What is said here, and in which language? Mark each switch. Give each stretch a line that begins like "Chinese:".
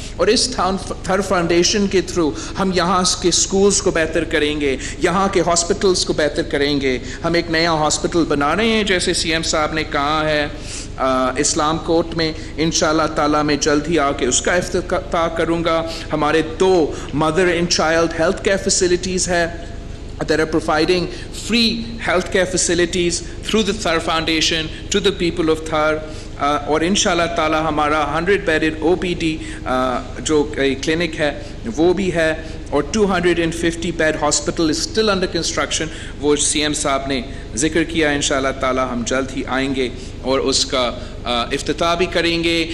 Urdu: اور اس تھر فاؤنڈیشن کے تھرو ہم یہاں کے سکولز کو بہتر کریں گے, یہاں کے ہاسپٹلس کو بہتر کریں گے. ہم ایک نیا ہاسپٹل بنا رہے ہیں جیسے سی ایم صاحب نے کہا ہے اسلام کوٹ میں, انشاءاللہ تعالیٰ میں جلد ہی آ کے اس کا افتتاح کروں گا. ہمارے 2 mother and child health care facilities ہے
English: that are providing free healthcare facilities through the Thar Foundation to the people of Thar.
Urdu: اور انشاءاللہ تعالی ہمارا 100 bedded OPD جو کلینک ہے وہ بھی ہے, اور
English: 250 bed hospital is still under construction,
Urdu: وہ سی ایم صاحب نے ذکر کیا. انشاءاللہ تعالی ہم جلد ہی آئیں گے اور اس کا افتتاح بھی کریں گے.